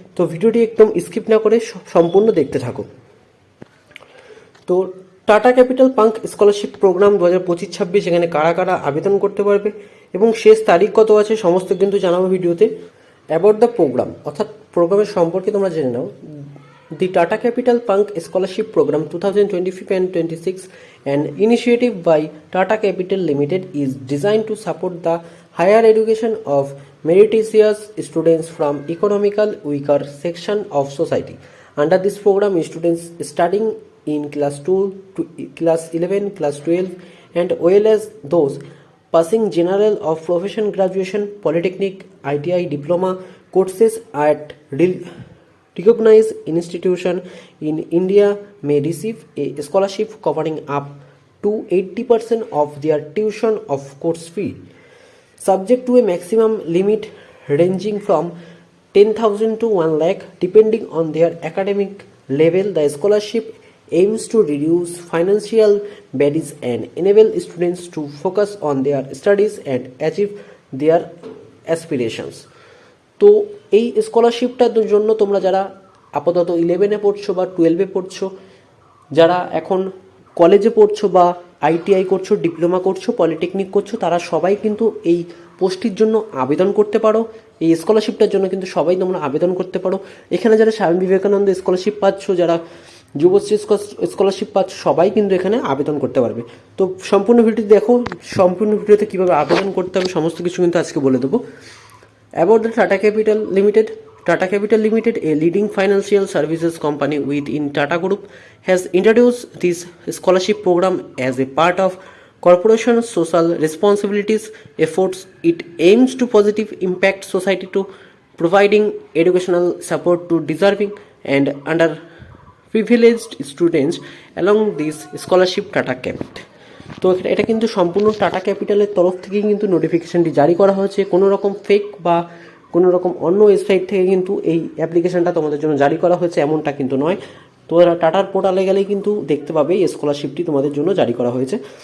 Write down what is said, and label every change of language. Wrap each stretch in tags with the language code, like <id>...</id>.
<bn>তো ভিডিওটি একদম স্কিপ না করে সম্পূর্ণ দেখতে থাকো। তো tata capital punk scholarship program 2025-26 এখানে কারা কারা আবেদন করতে পারবে এবং শেষ তারিখ কত আছে সমস্ত কিন্তু জানাবো ভিডিওতে।</bn> <en>about the program,</en> <bn>অর্থাৎ প্রোগ্রামের সম্পর্কে তোমরা জেনে নাও।</bn> <en>The Tata Capital Punk Scholarship Program 2025 and 26, an initiative by Tata Capital Limited, is designed to support the higher education of meritorious students from economical weaker section of society. Under this program, students studying in class 2 to class 11, class 12, and well as those passing general or profession graduation, polytechnic, ITI, diploma courses at recognized institution in India may receive a scholarship covering up to 80% of their tuition of course fee, subject to a maximum limit ranging from 10,000 to 1 lakh depending on their academic level. The scholarship aims to reduce financial burdens and enable students to focus on their studies and achieve their aspirations.</en> <bn>তো এই স্কলারশিপটার জন্য তোমরা যারা আপাতত 11-এ পড়ছো বা 12-এ পড়ছো, যারা এখন কলেজে পড়ছো বা ITI করছো, ডিপ্লোমা করছো, পলিটেকনিক করছো, তারা সবাই কিন্তু এই পোস্টটির জন্য আবেদন করতে পারো। এই স্কলারশিপটার জন্য কিন্তু সবাই তোমরা আবেদন করতে পারো। এখানে যারা স্বামী বিবেকানন্দ স্কলারশিপ পাচ্ছ, যারা যুবশ্রী স্কলারশিপ পাচ্ছ, সবাই কিন্তু এখানে আবেদন করতে পারবে। তো সম্পূর্ণ ভিডিওটি দেখো, সম্পূর্ণ ভিডিওতে কীভাবে আবেদন করতে হবে সমস্ত কিছু কিন্তু আজকে বলে দেবো।</bn> <en>About the Tata Capital Limited. Tata Capital Limited, a leading financial services company within Tata Group, has introduced this scholarship program as a part of corporation's social responsibilities efforts. It aims to positive impact society to providing educational support to deserving and underprivileged students along this scholarship Tata Capital.</en> <bn>তো এটা কিন্তু সম্পূর্ণ tata ক্যাপিটালের তরফ থেকেই কিন্তু নোটিফিকেশানটি জারি করা হয়েছে। কোনো রকম ফেক বা কোনো রকম অন্য ওয়েবসাইট থেকে কিন্তু এই অ্যাপ্লিকেশানটা তোমাদের জন্য জারি করা হয়েছে এমনটা কিন্তু নয়। তোমরা টাটার পোর্টালে গেলেই কিন্তু দেখতে পাবে এই স্কলারশিপটি তোমাদের জন্য জারি করা হয়েছে।</bn>